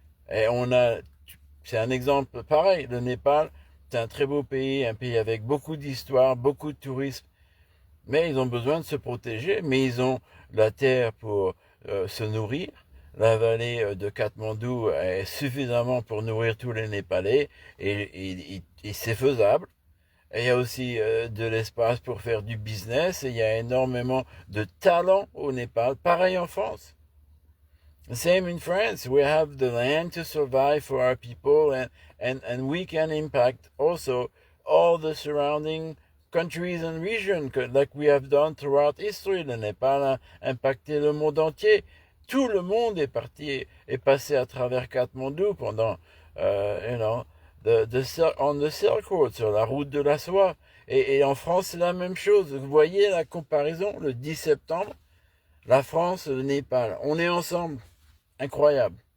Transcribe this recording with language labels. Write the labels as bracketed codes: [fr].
[fr] Et c'est un exemple pareil, le Népal, c'est un très beau pays, un pays avec beaucoup d'histoire, beaucoup de tourisme, mais ils ont besoin de se protéger, mais ils ont la terre pour se nourrir. La vallée de Katmandou est suffisamment pour nourrir tous les Népalais, et c'est faisable. Et il y a aussi de l'espace pour faire du business, et il y a énormément de talent au Népal, pareil en France. [en] Same in France, we have the land to survive for our people, and we can impact also all the surrounding countries and regions, like we have done throughout history. [fr] Le Népal a impacté le monde entier. Tout le monde est passé à travers Katmandou pendant, [en] on the Silk Road, [fr] sur la route de la soie. Et en France, c'est la même chose. Vous voyez la comparaison, le 10 septembre, la France, le Népal, on est ensemble. Incroyable.